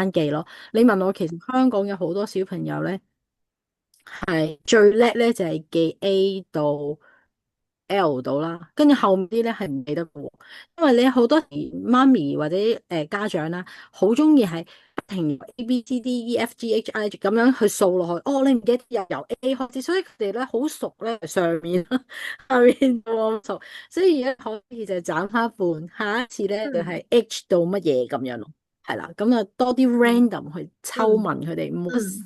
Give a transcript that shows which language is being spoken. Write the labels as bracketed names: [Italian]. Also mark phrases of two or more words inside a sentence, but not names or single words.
[Cantonese] 慢記咯。你問我，其實香港有好多小朋友咧，係最叻咧就係記 A 到 L 到啦，跟住後面啲咧係唔記得嘅喎，因為你好多時媽咪或者家長啦，好中意係不停 A B C D E F G H I 咁樣去掃落去，哦，你唔記得由 A 開始，所以佢哋咧好熟咧上面下面冇咁熟，所以而家可以就斬開一半，下一次咧就嗯係 H 到乜嘢咁樣咯，係啦，咁啊多啲嗯 random 去抽嗯問佢哋，唔好嗯。